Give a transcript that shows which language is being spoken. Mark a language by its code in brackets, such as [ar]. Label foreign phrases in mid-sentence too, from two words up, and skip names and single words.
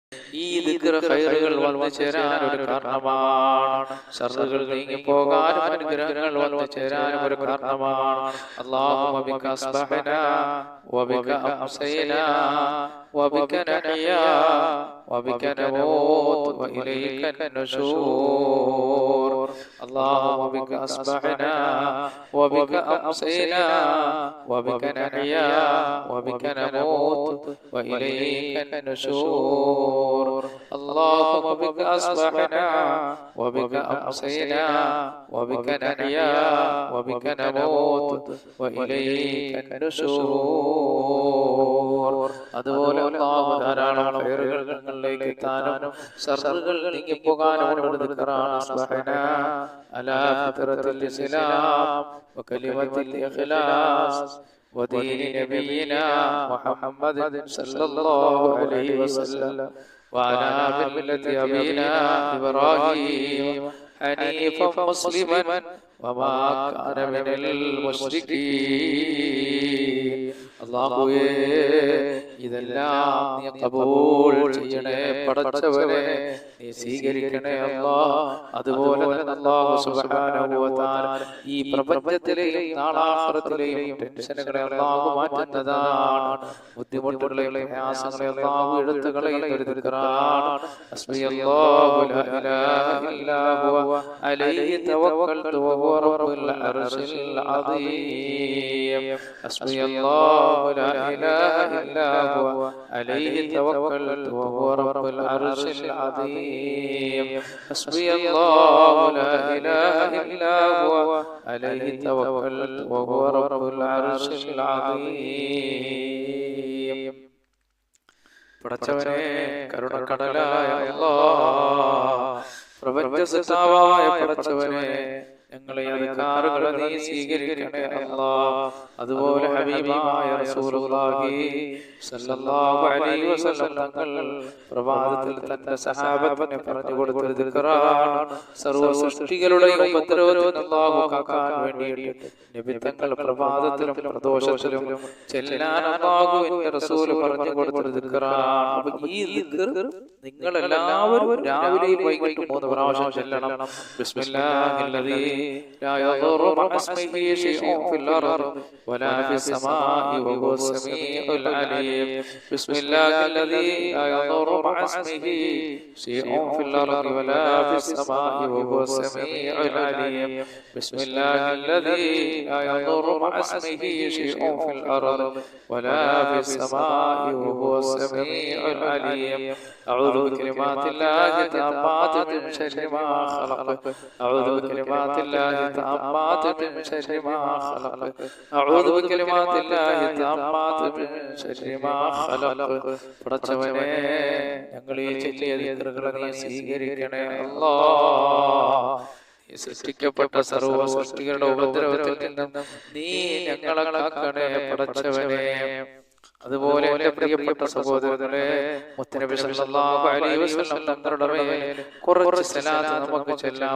[ml] ഈ ദിക്ർ ഖൈറുകൾ വന്നു ചേരാൻ ഒരു കാരണമാണ്. ശർറുകൾ നീങ്ങി പോകാനും അനുഗ്രഹങ്ങൾ വന്നു ചേരാനും ഒരു കാരണമാണ്. [ar] اللهم بك أصبحنا وبك أمسينا وبك نحيا وبك نموت وإليك النشور. اللهم بك أصبحنا وبك أمسينا وبك نحيا وبك نموت وإليك النشور. اللهم بك أصبحنا وبك أمسينا وبك نحيا وبك نموت وإليك النشور. [ml] അതുപോലെ അല്ലാഹു ധാരാളം ഖൈറുകൾ ഞങ്ങളിലേക്ക് എത്താനും ശർറുകൾ നീങ്ങിപ്പോകാനും ഒരു ദിക്റാണ് [ar] أصبحنا على فطرة الإسلام وكلمة الإخلاص ودين نبينا محمد صلى الله عليه وسلم وعلى ملة أبينا إبراهيم حنيفا مسلما وما كان من المشركين. [ml] അല്ലാഹുവേ ഇതെല്ലാം നീ കബൂൽ ചെയ്യണേ പടച്ചവനെ, നീ സ്വീകരിക്കണേ അല്ലാഹ്. അതുപോലെ തന്നെ അല്ലാഹു [ar] سبحانه وتعالى [ml] ഈ പ്രപഞ്ചത്തിലെയും നാളാഖിറത്തിലെയും ടെൻഷനുകളെ അല്ലാഹു മാറ്റുന്നതാണ്. ബുദ്ധിമുട്ടുകളെയും പ്രയാസങ്ങളെ അല്ലാഹു എടുത്തു കളയുന്ന ഒരു ദിക്റാണ് [ar] حسبي الله لا إله إلا هو عليه توكلت وهو رب العرش العظيم. ഹസ്ബിയല്ലാഹു لا إله إلا هو عليه توكلت وهو رب العرش العظيم. حسبي الله لا إله إلا هو عليه توكلت وهو رب العرش العظيم. [ml] പടച്ചവനെ കരുണക്കടലായ അല്ലാഹ്, പ്രപഞ്ചസത്താവായ പടച്ചവനെ, ഞങ്ങളെ അധികാറുകളെ നീ സ്വീകരിക്കണേ അല്ലാഹ്. അതുപോലെ ഹബീബായ റസൂലുള്ളാഹി [ar] صلى الله عليه وسلم [ml] തങ്ങൾ പ്രഭാതത്തിൽ തന്റെ സഹാബത്തിനെ പറഞ്ഞു കൊടുത്ത ദിക്റാണ് സർവ്വ സൃഷ്ടികളുടെയും ഉപദ്രവത്തിൽ അല്ലാഹു കാക്കാൻ വേണ്ടിയിട്ട് നബി തങ്ങൾ പ്രഭാതത്തിലും പ്രദോഷത്തിലും ചെല്ലാൻ അല്ലാഹുവിന്റെ റസൂൽ പറഞ്ഞു കൊടുത്ത ദിക്റാണ്. അപ്പോൾ ഈ ദിക്ർ നിങ്ങൾ എല്ലാവരും രാവിലെയും വൈകിട്ടും 3 പ്രാവശ്യം ചെല്ലണം. [ar] ബിസ്മില്ലാഹില്ലദീ لا يضر مع اسمه شيء في الأرض ولا في السماء وهو السميع العليم. بسم الله الذي لا يضر مع اسمه شيء في الأرض ولا في السماء وهو السميع العليم. بسم الله الذي لا يضر مع اسمه شيء في الأرض ولا في السماء وهو السميع العليم. أعوذ بكلمات الله التامات من شر ما خلق. أعوذ بكلمات الله التامات من شر ما خلق. أعوذ بكلمات الله التامات من شر ما خلق. [ml] പടച്ചവനെ, ഞങ്ങൾ ഈ ചൊല്ലിയ ദിക്റുകളെ നീ സ്വീകരിക്കണേ അല്ലാഹ്. സൃഷ്ടിക്കപ്പെട്ട സർവ്വ സൃഷ്ടികളുടെ ഉപദ്രവത്തിൽ നിന്നും നീ ഞങ്ങളെ കാക്കണേ പടച്ചവനെ. അതുപോലെ എന്റെ പ്രിയപ്പെട്ട സഹോദരങ്ങളെ, മുത്തനബി [ar] صلى الله عليه وسلم [ml] തങ്ങളുടെ മേൽ കുറച്ച് സലാത്ത് നമുക്ക് ചൊല്ലാം.